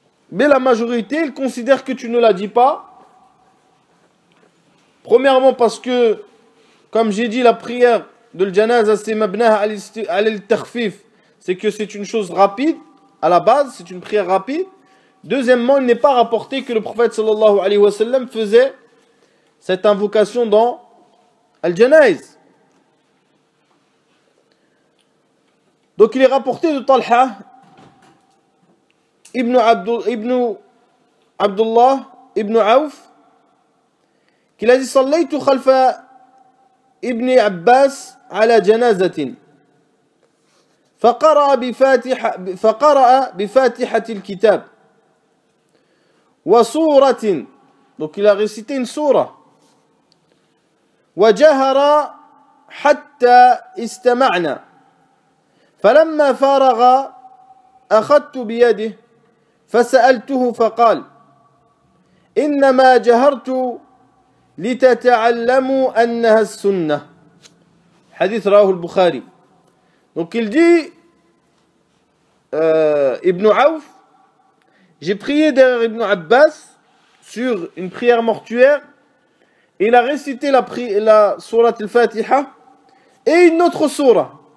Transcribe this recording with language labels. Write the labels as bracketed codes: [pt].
[fr] mais la majorité, ils considèrent que tu ne la dis pas. Premièrement parce que, comme j'ai dit, la prière de l'janaza, c'est mabnaha al-takhfif, c'est que c'est une chose rapide, à la base, c'est une prière rapide. Deuxièmement, il n'est pas rapporté que le prophète sallallahu alayhi wa sallam faisait cette invocation dans al-janaiz. Donc il est rapporté de Talha ibn Abdullah ibn Auf qu'il a dit [ar] صليت خلف ابن عباس على جنازة فقرأ بفاتحة الكتاب وسورة, [fr] donc il a récité une sourate, [ar] وجهر حتى استمعنا فلما فرغ أخذت بيده فسألته فقال إنما جهرت لتتعلموا أنها السنة. [en] Hadith [ar] رواه البخاري. [fr] Donc il dit Ibn Auf, j'ai prié derrière Ibn Abbas sur une prière mortuaire et il a récité la sourate al-Fatiha et une autre sourate.